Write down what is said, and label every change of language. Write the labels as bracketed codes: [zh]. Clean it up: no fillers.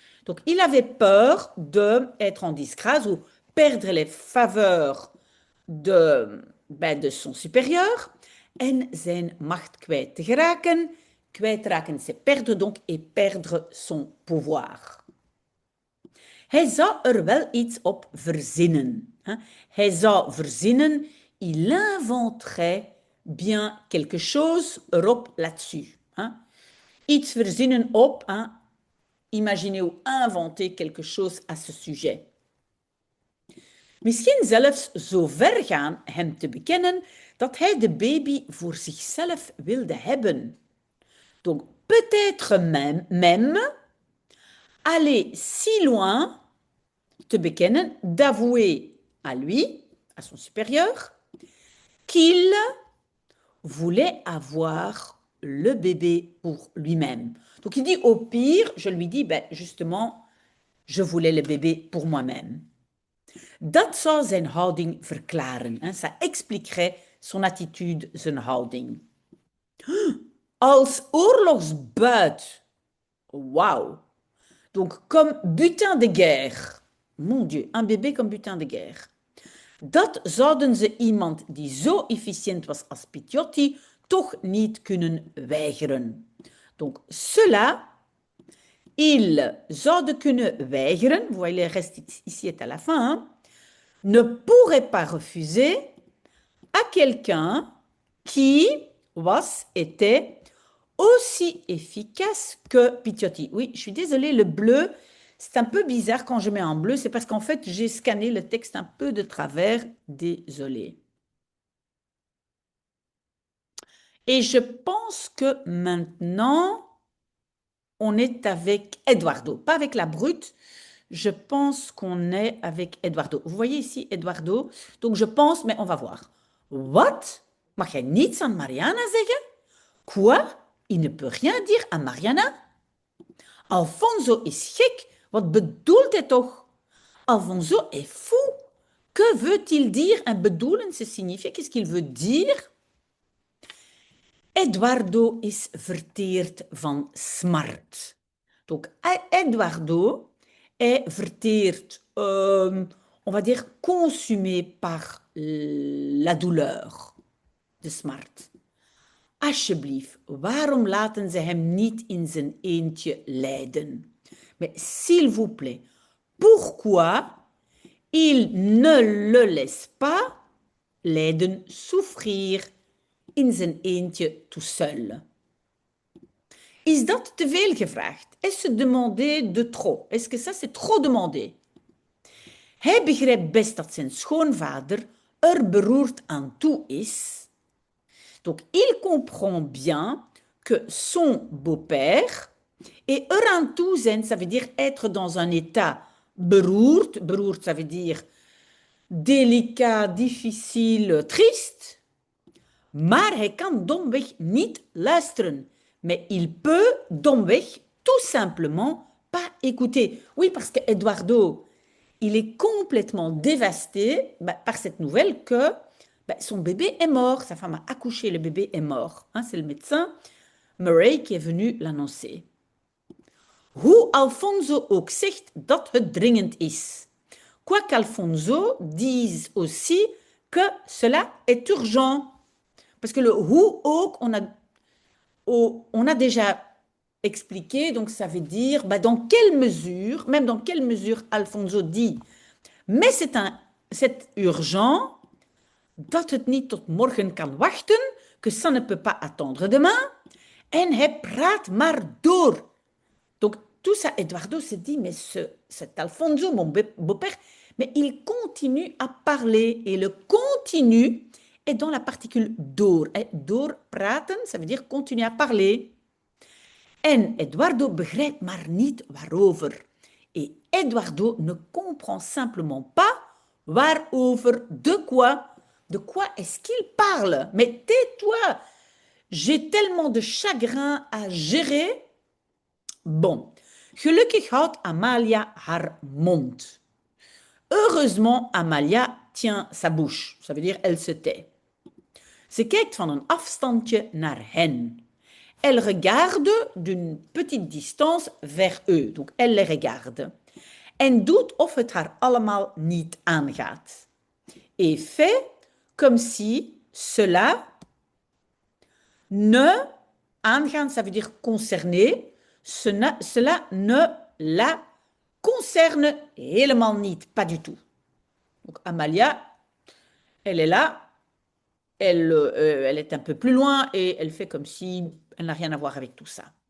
[fr] Donc, il avait peur d'être en disgrâce ou perdre les faveurs de son supérieur [nl] en zijn macht kwijt te geraken. [fr] Kwijtraken, c'est perdre donc et perdre son pouvoir. [nl] Hij zou er wel iets op verzinnen. Hij zou verzinnen, [fr] il inventerait bien quelque chose [nl] erop [fr] là-dessus. [nl] Iets verzinnen op, [fr] imaginer ou inventer quelque chose à ce sujet. [nl] Misschien zelfs zo ver gaan hem te bekennen dat hij de baby voor zichzelf wilde hebben. [fr] Donc peut-être même aller si loin, [nl] te bekennen, [fr] d'avouer à lui, à son supérieur, qu'il voulait avoir le bébé pour lui-même. Donc il dit au pire, je lui dis, ben justement, je voulais le bébé pour moi-même. [nl] Dat zou zijn houding verklaren. [fr] Ça expliquerait son attitude, [nl] zijn houding. Als oorlogsbuit. Wauw. [fr] Donc, comme butin de guerre. Mon Dieu, un bébé comme butin de guerre. [nl] Dat zouden ze iemand die zo efficiënt was als Picciotti toch niet kunnen weigeren. [fr] Donc, cela, ils [nl] zouden kunnen weigeren. [fr] Vous voyez, le reste ici est à la fin. Ne pourrait pas refuser à quelqu'un qui était aussi efficace que Picciotti. Oui, je suis désolée, le bleu, c'est un peu bizarre quand je mets en bleu, c'est parce qu'en fait, j'ai scanné le texte un peu de travers. Désolée. Et je pense que maintenant, on est avec Eduardo, pas avec la brute. Je pense qu'on est avec Eduardo. Vous voyez ici Eduardo. Donc je pense, mais on va voir. [nl] Wat? Mag jij niets aan Mariana zeggen? [fr] Quoi? Il ne peut rien dire à Mariana? [nl] Alfonso is gek. Wat bedoelt hij toch? [fr] Alfonso est fou. Que veut-il dire? Un bedoelen, ça signifie, qu'est-ce qu'il veut dire? [nl] Eduardo is verteerd van smart. [fr] Donc, Eduardo est verteerd, on va dire, consumé par la douleur de smart. [nl] Alsjeblieft, waarom laten ze hem niet in zijn eentje lijden? [fr] Mais s'il vous plaît, pourquoi il ne le laisse pas lijden, souffrir [nl] in zijn eentje [fr] tout seul? [nl] Is dat te veel gevraagd? [fr] Est-ce demander de trop? Est-ce que ça c'est trop demandé? [nl] Hij begrijpt best dat zijn schoonvader er beroerd aan toe is. [fr] Donc, il comprend bien que son beau-père est [nl] er aan toe zijn, [fr] ça veut dire être dans un état beroerd. Beroerd, ça veut dire délicat, difficile, triste. [nl] Maar hij kan domweg niet luisteren. [fr] Mais il peut domweg tout simplement pas écouter. Oui, parce que Eduardo, il est complètement dévasté par cette nouvelle que son bébé est mort. Sa femme a accouché, le bébé est mort. C'est le médecin Murray qui est venu l'annoncer. [nl] Hoe Alfonso ook zegt dat het dringend is. [fr] Quoiqu'Alfonso dise aussi que cela est urgent. Parce que le [nl] hoe ook, [fr] on a déjà expliqué, donc ça veut dire dans quelle mesure, même dans quelle mesure Alfonso dit, mais c'est urgent, [nl] dat het niet tot morgen kan wachten, [fr] que ça ne peut pas attendre demain, [nl] en hij praat maar door. [fr] Donc tout ça, Eduardo se dit, mais cet Alfonso, mon beau-père, mais il continue à parler, et le continue est dans la particule door. [nl] Door praten, [fr] ça veut dire continuer à parler. [nl] En Eduardo begrijpt maar niet waarover. [fr] Et Eduardo ne comprend simplement pas waarover, de quoi est-ce qu'il parle. Mais tais-toi, J'ai tellement de chagrin à gérer. Bon, [nl] gelukkig houdt Amalia haar mond. [fr] Heureusement, Amalia tient sa bouche. Ça veut dire elle se tait. [nl] Ze kijkt van een afstandje naar hen. [fr] Elle regarde d'une petite distance vers eux. Donc, elle les regarde. [nl] En doet of het haar allemaal niet aangaat. [fr] Et fait comme si cela ne aangaan, ça veut dire concerner. Cela ne la concerne [nl] helemaal niet, [fr] pas du tout. Donc Amalia, elle est là, elle est un peu plus loin et elle fait comme si elle n'a rien à voir avec tout ça.